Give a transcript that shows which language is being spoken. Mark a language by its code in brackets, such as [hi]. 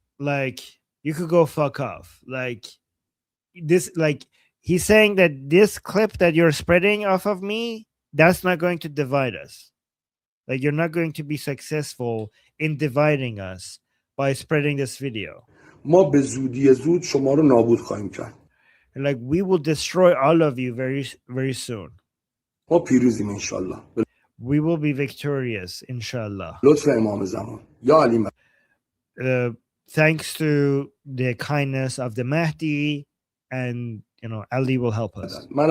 [en] Like, you could go fuck off. Like, this, like, he's saying that this clip that you're spreading off of me, that's not going to divide us. Like, you're not going to be successful in dividing us by spreading this video. [fa] ما به زودی زود شما رو نابود خواهیم کرد. [en] Like, we will destroy all of you very, very soon. [fa] ما پیروزیم انشالله. [en] We will be victorious, inshallah. [fa] لطف امام زمان. یا علی. [en] Thanks to the kindness of the Mahdi, and Ali will help us.